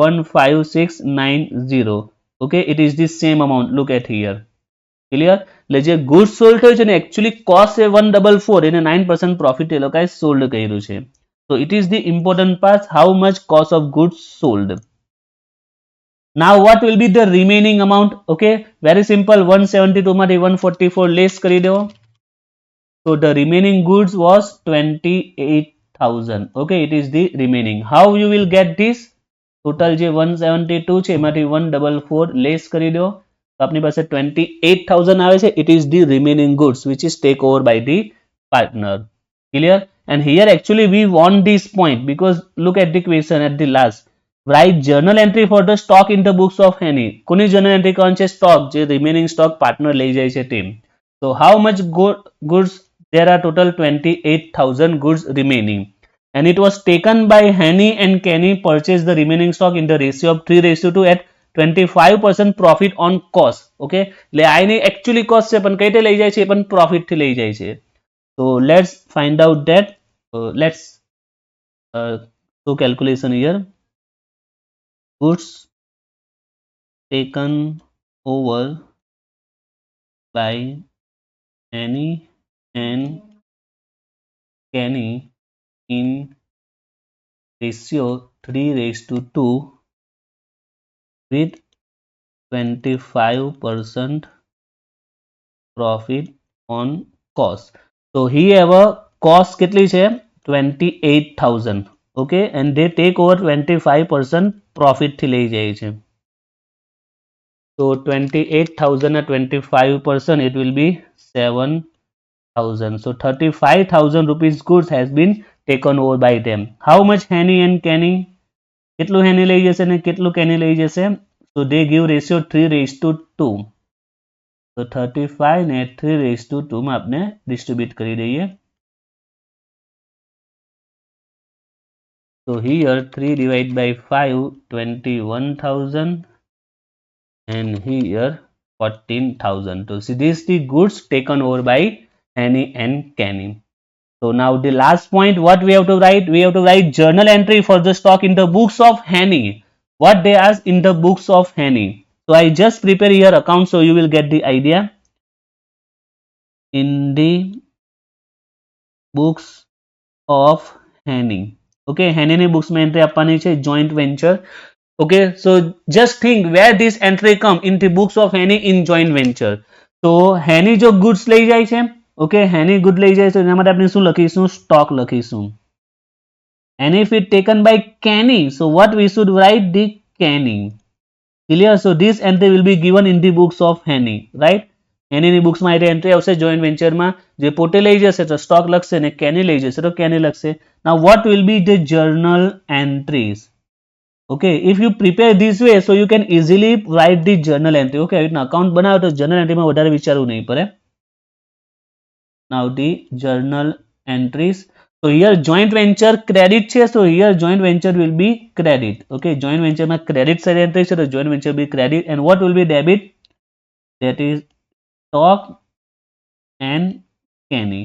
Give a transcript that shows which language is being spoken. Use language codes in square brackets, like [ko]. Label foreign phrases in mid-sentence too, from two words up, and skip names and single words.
[en] 15690 okay it is the same amount look at here clear [gu] એટલે જે [en] goods sold [gu] થયું છે ને [en] actually cost [gu] છે 144 એને [en] 9% profit [gu] એ લોકોએ [en] sold [gu] કર્યું છે [en] so it is the important part how much cost of goods sold Now what will be the remaining amount? Okay, very simple, 172 માંથી 144 less [gu] કરી દો. [en] So the remaining goods was 28,000. Okay, it is the remaining. How you will get this? Total [gu] જે 172 છે એમાંથી 144 less કરી દો તો આપની પાસે 28,000 આવે છે. [en] It is the remaining goods which is take over by the partner. Clear? And here actually we want this point because look at the question at the last. Write journal entry for the stock in the books of Henny. [gu] કોની [en] journal entry [gu] કરવાની છે? Stock, જે [en] remaining stock partner [gu] લઈ જાય છે તેમ. [en] So how much goods? There are total 28,000 goods remaining, and it was taken by Henny and Kenny purchase the remaining stock in the ratio of 3:2 at 25% profit on cost. [gu] Okay, એટલે આની [en] actually cost [gu] છે પણ કઈ રીતે લઈ જાય છે? પણ profit થી લઈ જાય છે. [en] So let's find out that. Let's do calculation here. Goods taken over by Henny and Kenny in ratio 3:2 with 25% profit on cost. So here cost [gu] કેટલી છે? [en] 28,000. Okay, and they take over 25% profit [gu] થી લઈ જાય છે. [en] So 28,000 at 25%, it will be 7,000. So 35,000 rupees goods has been taken over by them. How much Henny and Kenny? [gu] કેટલું Henny લઈ જશે ને કેટલું Kenny લઈ જશે? [en] So they give ratio 3:2. [gu] So 35 ને 3:2 માં આપણે distribute કરી દઈએ. [en] So here 3 divided by 5, 21,000, and here 14,000. So see, this is the goods taken over by Henny and Kenny. So now the last point, what we have to write? We have to write journal entry for the stock in the books of Henny. What they ask in the books of Henny. So I just prepare here account so you will get the idea. In the books of Henny. [gu] Okay, Henny ની books માં entry આપવાની છે [en] joint venture. Okay, so just think where this entry come in the books of Henny in joint venture. So Henny [gu] જો goods લઈ જાય છે, okay, Henny good લઈ જાય છે એના માટે આપણે શું લખીશું? Stock લખીશું. [en] And if it taken by Kenny, so what we should write? The Kenny. Clear? So this entry will be given in the books of Henny, right? [gu] Henny ની books માં entry આવશે [en] joint venture [gu] માં. જે પોતે લઈ જશે તો stock લખશે ને Kenny લઈ જશે તો Kenny લખશે. [en] Now what will be the journal entries? Okay, if you prepare this way, so you can easily write the journal entry. [gu] Okay, account બનાવો તો [en] journal entry [gu] માં વધારે વિચારવું નહીં પડે. [en] Now the journal entries. So here joint venture credit છે, so here joint venture will be credit. Okay, joint venture માં credit side entry છે, so joint venture will be credit. And what will be debit? That is stock and Kenny.